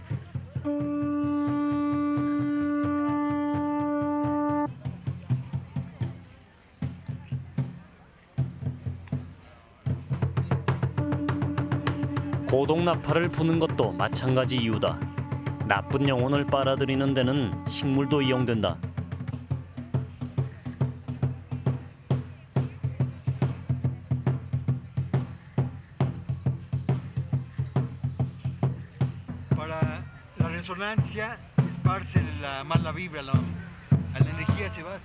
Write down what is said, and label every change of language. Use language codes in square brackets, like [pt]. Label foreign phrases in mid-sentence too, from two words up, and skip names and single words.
[ko] 고동나팔을 부는 것도 마찬가지 이유다. 나쁜 영혼을 빨아들이는 데는 식물도 이용된다. [es] Para la resonancia esparce la mala vibra, la energía se va.